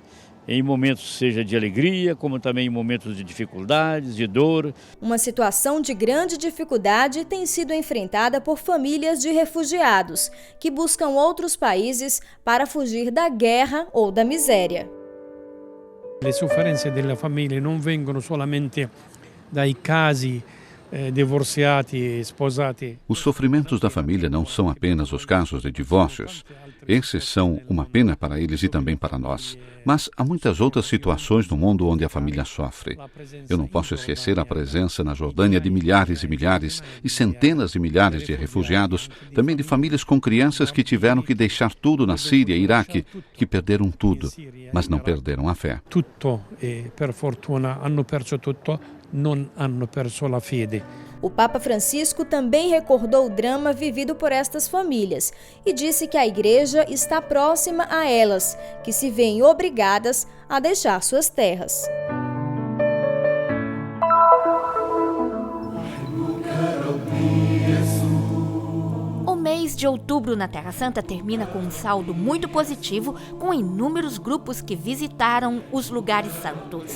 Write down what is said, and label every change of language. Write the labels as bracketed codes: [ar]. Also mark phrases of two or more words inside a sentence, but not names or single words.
[pt] Em momentos seja de alegria, como também em momentos de dificuldades, de dor. Uma situação de grande dificuldade tem sido enfrentada por famílias de refugiados, que buscam outros países para fugir da guerra ou da miséria. [it] Le sofferenze della famiglia non vengono solamente dai casi divorciati e sposati. [pt] Os sofrimentos da família não são apenas os casos de divórcios. Esses são uma pena para eles e também para nós. Mas há muitas outras situações no mundo onde a família sofre. Eu não posso esquecer a presença na Jordânia de milhares e milhares e centenas de milhares de refugiados, também de famílias com crianças que tiveram que deixar tudo na Síria e Iraque, que perderam tudo, mas não perderam a fé. [it] Tutto e per fortuna hanno perso tutto, non hanno perso la fede. [pt] O Papa Francisco também recordou o drama vivido por estas famílias e disse que a Igreja está próxima a elas, que se veem obrigadas a deixar suas terras. O mês de outubro na Terra Santa termina com um saldo muito positivo, com inúmeros grupos que visitaram os lugares santos.